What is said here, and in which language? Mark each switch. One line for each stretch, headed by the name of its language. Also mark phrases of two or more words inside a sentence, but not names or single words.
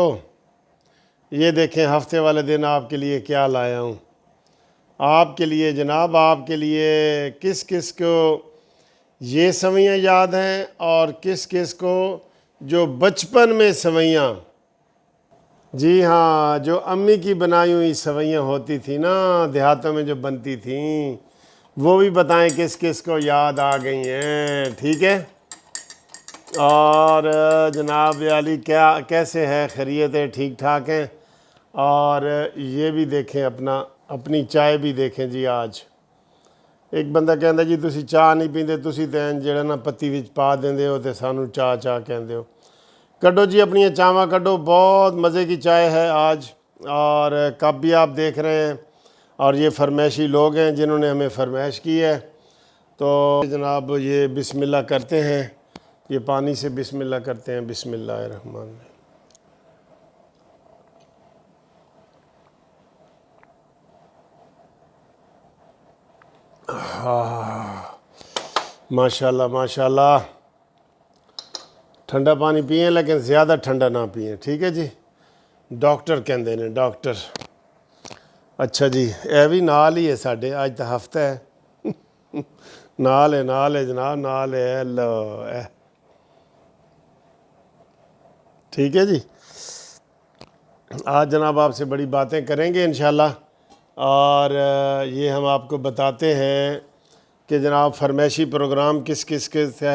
Urdu: یہ دیکھیں ہفتے والے دن آپ کے لیے کیا لایا ہوں آپ کے لیے جناب، آپ کے لیے کس کس کو یہ سوئیاں یاد ہیں اور کس کس کو جو بچپن میں سوئیاں، جی ہاں، جو امی کی بنائی ہوئی سوئیاں ہوتی تھیں نا دیہاتوں میں جو بنتی تھیں، وہ بھی بتائیں کس کس کو یاد آ گئی ہیں، ٹھیک ہے؟ اور جناب علی کیسے ہے؟ خیریت ہے؟ ٹھیک ٹھاک ہیں؟ اور یہ بھی دیکھیں اپنی چائے بھی دیکھیں جی۔
Punjabi: آج ایک بندہ کہندا جی تسی چاہ نہیں پیندے، تسی تے جڑا نا پتی وچ پا دیندے ہو تے سانو چاہ کہندے ہو۔ کڈو جی اپنی چاواں کڈو،
Urdu: بہت مزے کی چائے ہے آج، اور کپ بھی آپ دیکھ رہے ہیں، اور یہ فرمائشی لوگ ہیں جنہوں نے ہمیں فرمائش کی ہے، تو جناب یہ بسم اللہ کرتے ہیں، یہ پانی سے بسم اللہ کرتے ہیں۔ بسم اللہ الرحمن الرحیم۔ ماشاءاللہ ماشاءاللہ، ٹھنڈا پانی پئیں لیکن زیادہ ٹھنڈا نہ پئیں، ٹھیک ہے جی؟
Punjabi: ڈاکٹر کہندے نے ڈاکٹر۔ اچھا جی، اے بھی نال ہی ہے ساڈے، اج تو ہفتہ ہے، نال ہے جناب، نال ہے، لو ٹھیک ہے جی۔
Urdu: آج جناب آپ سے بڑی باتیں کریں گے انشاءاللہ، اور یہ ہم آپ کو بتاتے ہیں کہ جناب فرمائشی پروگرام کس کس کے ہے۔